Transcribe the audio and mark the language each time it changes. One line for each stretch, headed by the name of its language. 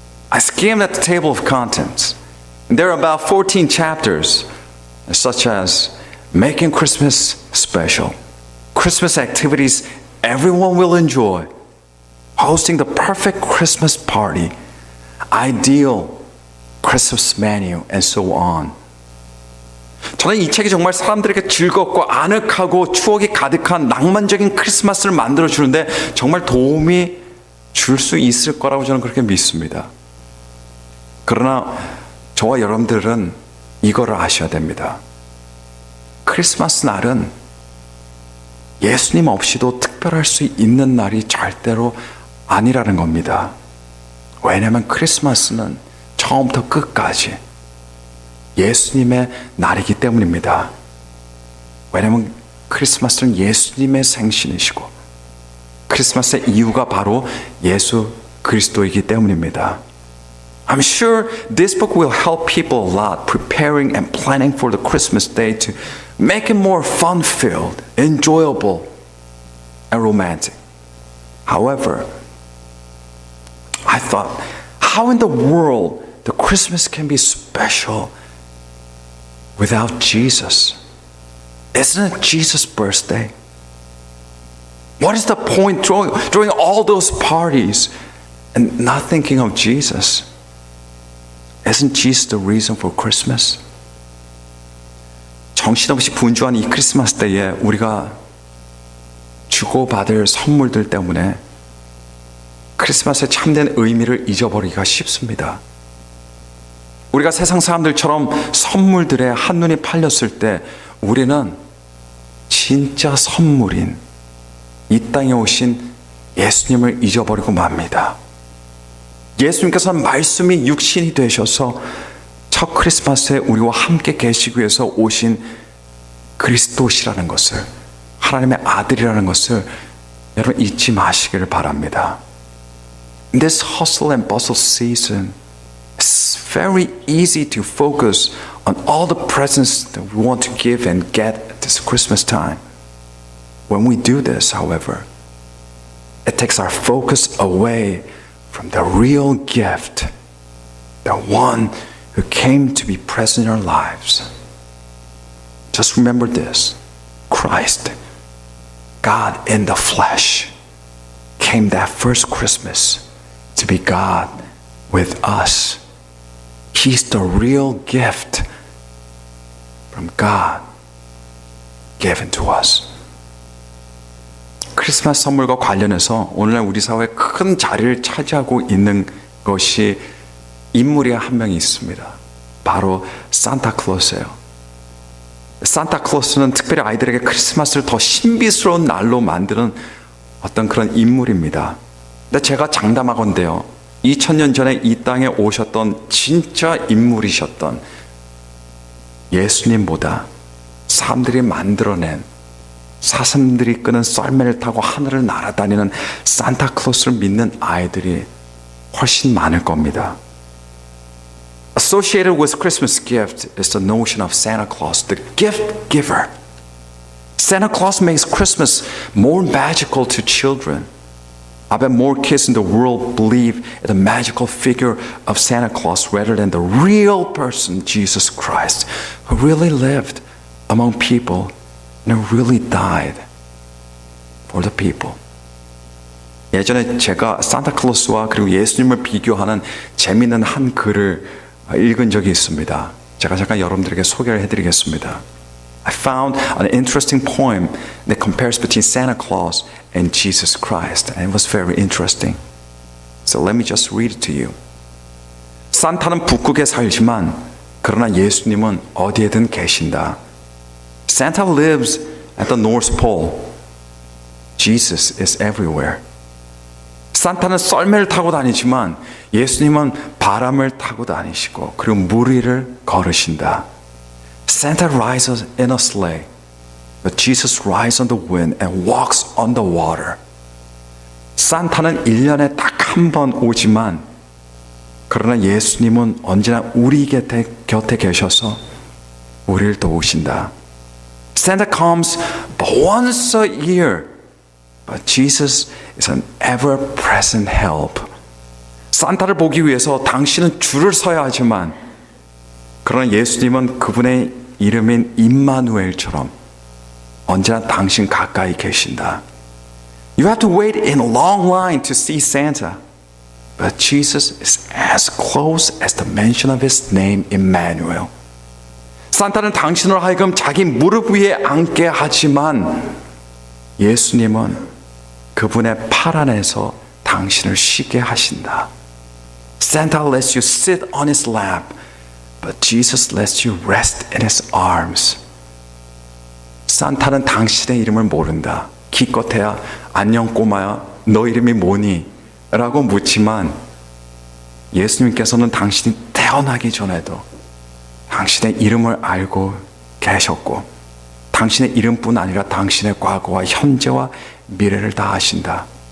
English: I skimmed at the table of contents. There are about 14 chapters, such as making Christmas special, Christmas activities everyone will enjoy, hosting the perfect Christmas party, ideal Christmas menu, and so on.
Korean: 저는 이 책이 정말 사람들에게 즐겁고 아늑하고 추억이 가득한 낭만적인 크리스마스를 만들어주는데 정말 도움이 줄 수 있을 거라고 저는 그렇게 믿습니다. 그러나 저와 여러분들은 이거를 아셔야 됩니다. 크리스마스 날은 예수님 없이도 특별할 수 있는 날이 절대로 아니라는 겁니다. 왜냐하면 크리스마스는 처음부터 끝까지 예수님의 날이기 때문입니다. 왜냐하면 크리스마스는 예수님의 생신이시고 크리스마스의 이유가 바로 예수 그리스도이기 때문입니다.
English: I'm sure this book will help people a lot preparing and planning for the Christmas day to make it more fun-filled, enjoyable, and romantic. However, I thought, how in the world the Christmas can be special without Jesus? Isn't it Jesus' birthday? What is the point during all those parties and not thinking of Jesus? Isn't Jesus the reason for Christmas?
Korean: 정신없이 분주한 이 크리스마스 때에 우리가 주고받을 선물들 때문에 크리스마스의 참된 의미를 잊어버리기가 쉽습니다. 우리가 세상 사람들처럼 선물들에 한눈이 팔렸을 때 우리는 진짜 선물인 이 땅에 오신 예수님을 잊어버리고 맙니다. 예수님께서는 말씀이 육신이 되셔서 첫 크리스마스에 우리와 함께 계시기 위해서 오신 그리스도시라는 것을, 하나님의 아들이라는 것을 여러분 잊지 마시기를 바랍니다.
English: In this hustle and bustle season, it's very easy to focus on all the presents that we want to give and get at this Christmas time. When we do this, however, it takes our focus away from the real gift, the one who came to be present in our lives. Just remember this: Christ, God in the flesh, came that first Christmas to be God with us. He's the real gift from God given to us.
Korean: 크리스마스 선물과 관련해서 오늘날 우리 사회에 큰 자리를 차지하고 있는 것이 인물이 한 명이 있습니다. 바로 산타클로스예요. 산타클로스는 특별히 아이들에게 크리스마스를 더 신비스러운 날로 만드는 어떤 그런 인물입니다. 근데 제가 장담하건대요. 2000년 전에 이 땅에 오셨던 진짜 인물이셨던 예수님보다 사람들이 만들어낸 사슴들이 끄는 썰매를 타고 하늘을 날아다니는 산타클로스를 믿는 아이들이 훨씬 많을 겁니다.
English: Associated with Christmas gift is the notion of Santa Claus, the gift giver. Santa Claus makes Christmas more magical to children. I bet more kids in the world believe in the magical figure of Santa Claus rather than the real person, Jesus Christ, who really lived among people and who really died for the people.
Korean: 예전에 제가 산타클로스와 그리고 예수님을 비교하는 재미있는 한 글을 읽은 적이 있습니다. 제가 잠깐 여러분들에게 소개를 해드리겠습니다.
English: I found an interesting poem that compares between Santa Claus and Jesus Christ, and it was very interesting. So let me just read it to you.
Korean: 산타는 북극에 살지만 그러나 예수님은 어디에든 계신다.
English: Santa lives at the North Pole. Jesus is everywhere.
Korean: 산타는 썰매를 타고 다니지만 예수님은 바람을 타고 다니시고 그리고 물 위를 걸으신다.
English: Santa rides in a sleigh, but Jesus rides on the wind and walks on the water.
Korean: 산타는 1년에 딱 한 번 오지만 그러나 예수님은 언제나 우리 곁에 계셔서 우리를 도우신다.
English: Santa comes but once a year, but Jesus is an ever-present help.
Korean: 산타를 보기 위해서 당신은 줄을 서야 하지만 그러나 예수님은 그분의 이름인 임마누엘처럼 언제나 당신 가까이 계신다.
English: You have to wait in a long line to see Santa, but Jesus is as close as the mention of his name, Emmanuel.
Korean: 산타는 당신을 하여금 자기 무릎 위에 앉게 하지만 예수님은 그분의 팔 안에서 당신을 쉬게 하신다.
English: Santa lets you sit on his lap, but Jesus lets you rest in his arms.
Korean: 산타는 당신의 이름을 모른다. 기껏해야 안녕 꼬마야 너 이름이 뭐니? 라고 묻지만 예수님께서는 당신이 태어나기 전에도 당신의 이름을 알고 계셨고 당신의 이름뿐 아니라 당신의 과거와 현재와 미래를 다 아신다.